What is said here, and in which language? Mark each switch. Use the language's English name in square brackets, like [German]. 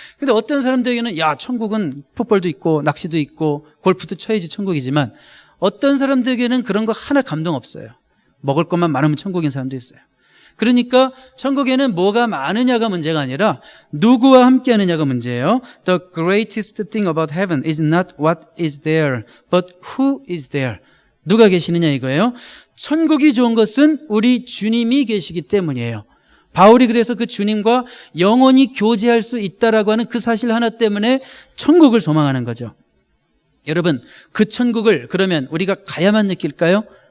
[Korean] 근데 어떤 사람들에게는 야 천국은 풋볼도 있고 낚시도 있고 골프도 쳐야지 천국이지만 어떤 사람들에게는 그런 거 하나 감동 없어요. 먹을 것만 많으면 천국인 사람도 있어요. 그러니까 천국에는 뭐가 많으냐가 문제가 아니라 누구와 함께 하느냐가 문제예요. [English] The greatest thing about heaven is not what is there, but who is there. [Korean] 누가 계시느냐 이거예요. 천국이 좋은 것은 우리 주님이 계시기 때문이에요. 바울이 그래서 그 주님과 영원히 교제할 수 있다라고 하는 그 사실 하나 때문에 천국을 소망하는 거죠. 여러분 그 천국을 그러면 우리가 가야만 느낄까요?